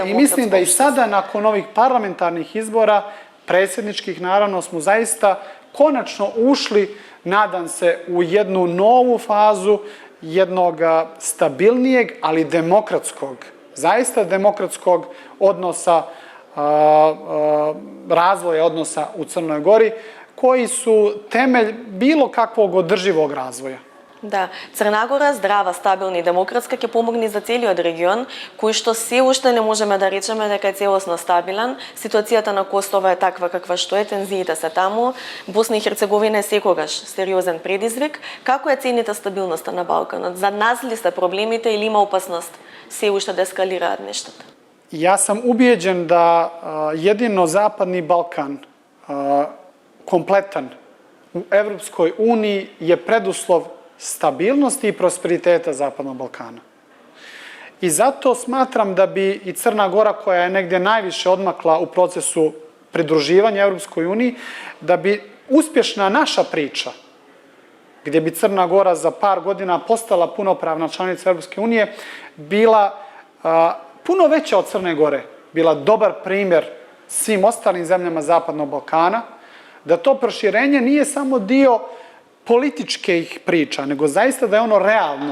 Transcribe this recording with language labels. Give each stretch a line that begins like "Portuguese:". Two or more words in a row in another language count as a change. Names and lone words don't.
Serbian: I mislim da i sada, nakon ovih parlamentarnih izbora, predsjedničkih, naravno, smo zaista konačno ušli, nadam se, u jednu novu fazu jednog stabilnijeg, ali demokratskog, zaista demokratskog odnosa, razvoja odnosa u Crnoj Gori, koji su temelj bilo kakvog održivog razvoja.
Macedonian: Да, Црна Гора, здрава, стабилна и демократска, ќе помогне за целиот регион, кој што се уште не можеме да речеме дека е целосно стабилен. Ситуацијата на Косово е таква каква што е, тензиите се таму. Босна и Херцеговина е секогаш сериозен предизвик. Како е цените стабилноста на Балканот? За нас ли се проблемите или има опасност се уште да ескалираат нештата?
Serbian: Ja sam ubijeđen da jedino Zapadni Balkan, kompletan u Evropskoj uniji, je preduslov stabilnosti i prosperiteta Zapadnog Balkana. I zato smatram da bi i Crna Gora, koja je negdje najviše odmakla u procesu pridruživanja Evropskoj uniji, da bi uspješna naša priča, gdje bi Crna Gora za par godina postala punopravna članica Evropske unije, bila puno veća od Crne Gore, bila dobar primjer svim ostalim zemljama Zapadnog Balkana, da to proširenje nije samo dio političkih priča, nego zaista da je ono realno.